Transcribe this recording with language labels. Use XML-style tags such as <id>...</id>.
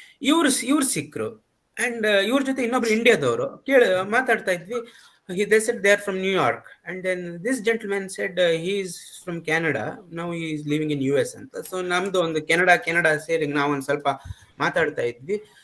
<kn>ಇವ್ರು ಸಿಕ್ರು. ಅಂಡ್ ಇವ್ರ ಜೊತೆ ಇನ್ನೊಬ್ರು ಇಂಡಿಯಾದವರು ಮಾತಾಡ್ತಾ ಇದ್ವಿ.</kn> <en>They said they are from New York, and then this gentleman said he is from Canada, now he is living in US ಅಂತ.</en> <kn>ಸೊ ನಮ್ದು ಒಂದು ಕೆನಡಾ ಸೇರಿ ನಾವು ಒಂದು ಸ್ವಲ್ಪ ಮಾತಾಡ್ತಾ ಇದ್ವಿ.</kn>